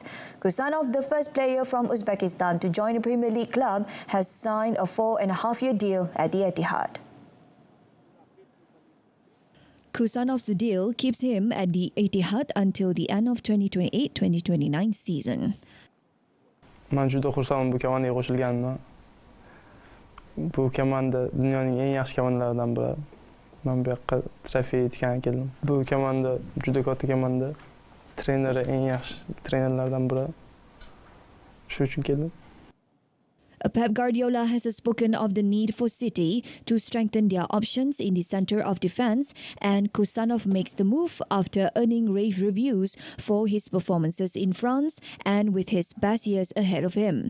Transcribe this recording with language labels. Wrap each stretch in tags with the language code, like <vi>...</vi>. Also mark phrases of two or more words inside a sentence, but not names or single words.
<en>Husanov, the first player from Uzbekistan to join a Premier League club, has signed a 4.5-year deal at the Etihad. Husanov's deal keeps him at the Etihad until the end of 2028-2029 season.</en> <uz>Men juda xursandman bu komandaga qo'shilganimdan. Bu komanda dunyoning eng yaxshi komandalaridan biri. Men bu yoqqa trofey yutgani keldim. Bu komanda juda katta komanda. Treneri eng yaxshi trenerlardan biri. Shu uchun keldim.</uz> <en>Pep Guardiola has spoken of the need for City to strengthen their options in the centre of defence, and Husanov makes the move after earning rave reviews for his performances in France and with his best years ahead of him.</en>